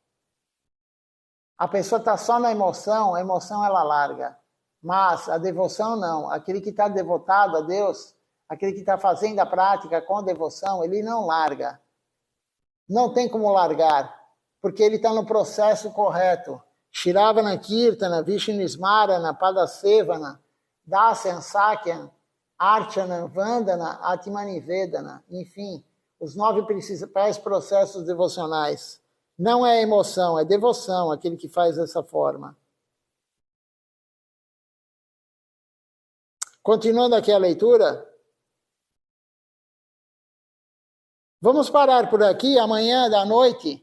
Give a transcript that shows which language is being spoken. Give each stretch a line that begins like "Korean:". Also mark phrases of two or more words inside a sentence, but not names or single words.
Portuguese: A pessoa está só na emoção, a emoção ela larga. Mas a devoção não. Aquele que está devotado a Deus, aquele que está fazendo a prática com devoção, ele não larga. Não tem como largar, porque ele está no processo correto.
Sanskrit: श्रिवण कीर्तन, विष्णु स्मरण, पादसेवन, दास्यं सख्यं, अर्चन, वन्दन, आत्मनिवेदन,
Portuguese: enfim, os 9 principais processos devocionais. Não é emoção, é devoção, aquele que faz dessa forma. Continuando aqui a leitura. Vamos parar por aqui, amanhã à noite.